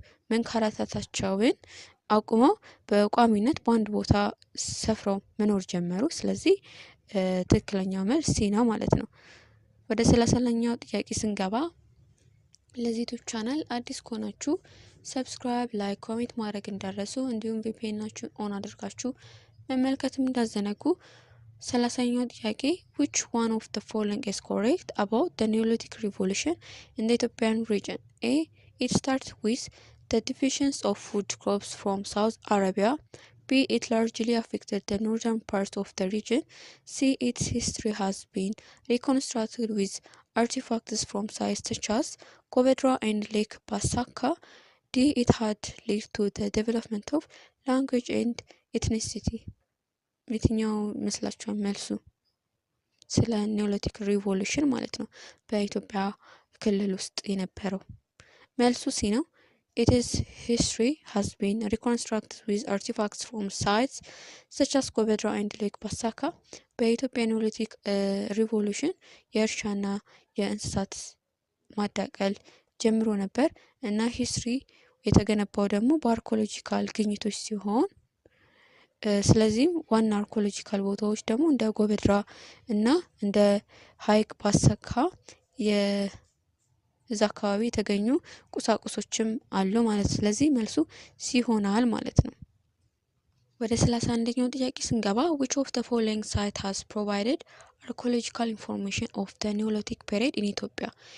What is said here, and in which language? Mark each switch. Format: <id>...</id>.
<am>መንከራተታቸውን አቁመው በቋሚነት በአንድ ቦታ ሰፍረው መኖር ጀመሩ። ስለዚህ ትክክለኛው መልስ ሲ ነው ማለት ነው። ወደ 30ኛው ጥያቄ ስንገባ ለዚህ ዩቲዩብ ቻናል አዲስ ከሆናችሁ ሰብስክራይብ፣ ላይክ፣ ኮሜንት ማድረግ እንዳረሱ እንዲሁም ቪፒኤናችሁን ኦን አድርጋችሁ መመልከትም እንዳዘነጉ። 30ኛው ጥያቄ</am> <en>which one of the following is correct about the Neolithic revolution in the Ethiopian region? A. It starts with the division of food crops from South Arabia. B. It largely affected the northern part of the region. C. Its history has been reconstructed with artifacts from sites such as Govedra and Lake Basaka. D. It had led to the development of language and ethnicity.</en> <am>የትኛው ይመስላችኋል መልሱ? ስለ ኒዮሊቲክ ሪቮሉሽን ማለት ነው በኢትዮጵያ ክልል ውስጥ የነበረው። መልሱ ሲ ነው።</am> <en>Its history has been reconstructed with artifacts from sites such as Govedra and Lake Basaka.</en> <am>በኢትዮጵያ ኒዮሊቲክ ሪቮሉሽን የእርሻና የእንስሳት ማዳቀል ጀምሮ ነበር እና ሂስትሪ የተገነባው ደግሞ በአርኮሎጂካል ግኝቶች ሲሆን ስለዚህም ዋና አርኮሎጂካል ቦታዎች ደግሞ እንደ ጎበድራ እና እንደ ሀይቅ ባሰካ የዛ አካባቢ የተገኙ ቁሳቁሶችም አሉ ማለት። ስለዚህ መልሱ ሲሆናል ማለት ነው። ወደ 31ኛው ጥያቄ ስንገባ</am> <en>which of the following site has provided archaeological information of the Neolithic period in Ethiopia?</en>